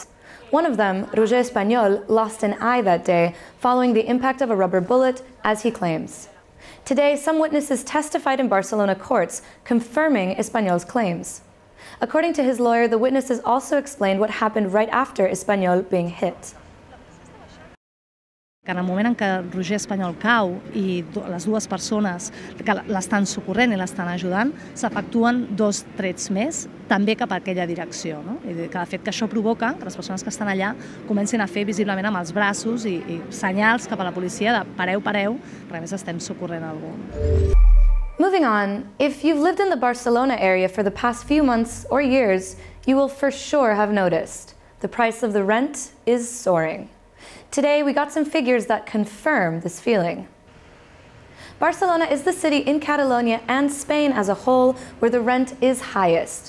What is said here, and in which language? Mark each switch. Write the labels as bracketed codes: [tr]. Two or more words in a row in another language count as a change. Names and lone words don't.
[en] One of them, Roger Espanyol, lost an eye that day following the impact of a rubber bullet, as he claims. Today, some witnesses testified in Barcelona courts, confirming Espanyol's claims. According to his lawyer, the witnesses also explained what happened right after Espanyol being hit. [ca] Que en el moment en què Roger Espanyol cau i les dues persones que l'estan socorrent i l'estan ajudant, s'efectuen 2 trets més, també cap a aquella direcció. No? I que de fet que això provoca que les persones que estan allà comencin a fer visiblement amb els braços i senyals cap a la policia de pareu, pareu, perquè a més estem socorrent algú. [en] Moving on, if you've lived in the Barcelona area for the past few months or years, you will for sure have noticed the price of the rent is soaring. Today, we got some figures that confirm this feeling. Barcelona is the city in Catalonia and Spain as a whole where the rent is highest.